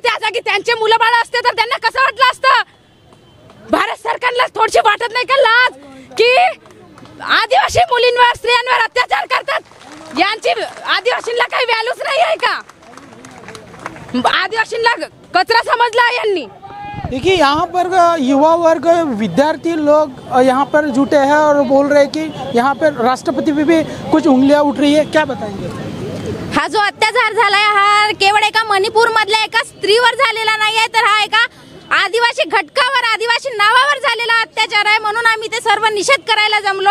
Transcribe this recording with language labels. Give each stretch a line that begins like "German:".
Marathi: त्या जागी त्यांचे मुलं बाळ असते तर त्यांना कसं वाटलं असतं? भारत सरकारला थोडीशी वाटत नाही का लाज की आदिवासी मुलींवर स्त्रियांवर अत्याचार करतात? यांची आदिवासींना काही व्हॅल्यूच नाही आहे का? आदिवासींना कचरा समजला यांनी।
Hindi: देखिए यहाँ पर युवा वर्ग विद्यार्थी लोग यहाँ पर जुटे हैं और बोल रहे हैं कि यहाँ पर राष्ट्रपति पे भी कुछ उंगलियां उठ रही है। क्या बताएंगे?
Marathi: हा जो अत्याचार झालाय हा केवळ एका मणिपूर मधल्या एका स्त्रीवर झालेला नाही आहे, तर हा एका आदिवासी घटकावर, आदिवासी नावावर झालेला अत्याचार आहे। म्हणून आम्ही ते सर्व निषेध करायला जमलो।